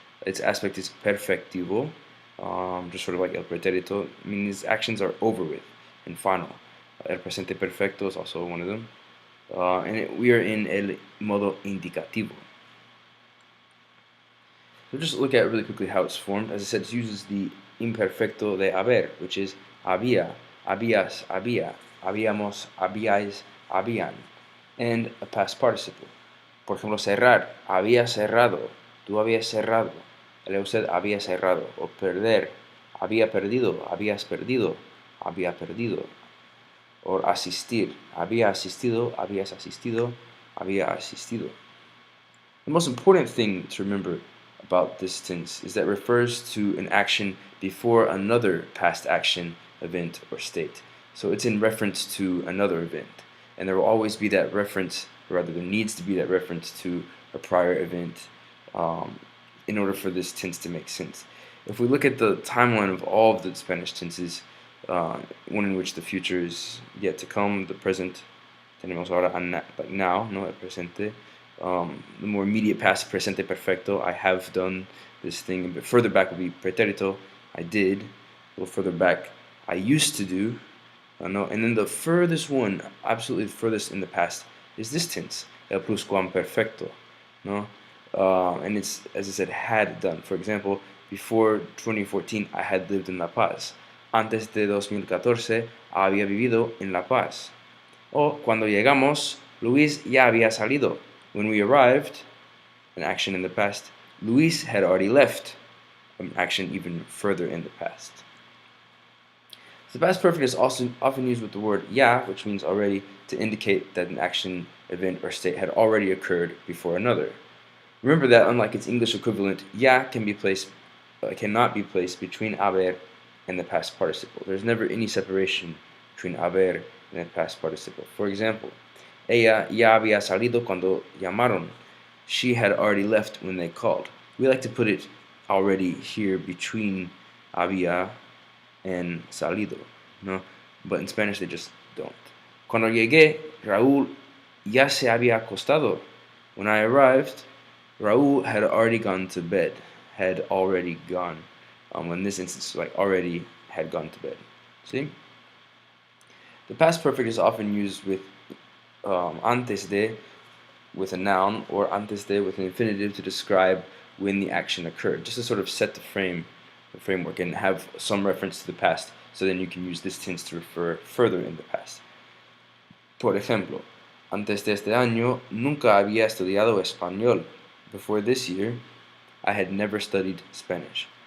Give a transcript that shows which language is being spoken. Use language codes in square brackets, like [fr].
[en] Its aspect is perfectivo, just sort of like el pretérito, meaning these actions are over with and final. El presente perfecto is also one of them. We are in el modo indicativo. So just look at really quickly how it's formed. As I said, it uses the imperfecto de haber, which is [es] había, habías, había, habíamos, habíais, habían, [en] and a past participle. [es] Por ejemplo, cerrar, había cerrado, tú habías cerrado, usted había cerrado. O perder, había perdido, habías perdido, había perdido. O asistir, había asistido, habías asistido, había asistido. [en] The most important thing to remember about this tense is that it refers to an action before another past action, event, or state. So it's in reference to another event. And there will always be that reference, or rather there needs to be that reference to a prior event in order for this tense to make sense. If we look at the timeline of all of the Spanish tenses, one in which the future is yet to come, the present, [es] tenemos ahora, [en] like now, no, el presente. The more immediate past, presente perfecto, I have done this thing. A bit further back would be pretérito, I did. A little further back, I used to do. No, and then the furthest one, absolutely the furthest in the past, is this tense, el pluscuamperfecto. No, and it's, as I said, had done. For example, before 2014, I had lived in La Paz. [es] Antes de 2014, había vivido en La Paz. O cuando llegamos, Luis ya había salido. [en] When we arrived, an action in the past, Luis had already left, an action even further in the past. The past perfect is also often used with the word ya, which means already, to indicate that an action, event, or state had already occurred before another. Remember that unlike its English equivalent, ya cannot be placed between haber and the past participle. There's never any separation between haber and the past participle. For example, [es] ella ya había salido cuando llamaron. [en] She had already left when they called. We like to put it already here between había and salido, no? But in Spanish they just don't. [es] Cuando llegué, Raúl ya se había acostado. [en] When I arrived, Raúl had already gone to bed. Had already gone. In this instance, like already had gone to bed. See? The past perfect is often used with antes de with a noun, or antes de with an infinitive to describe when the action occurred, just to sort of set the framework, and have some reference to the past, so then you can use this tense to refer further in the past. [es] Por ejemplo, antes de este año nunca había estudiado español. [en] Before this year, I had never studied Spanish.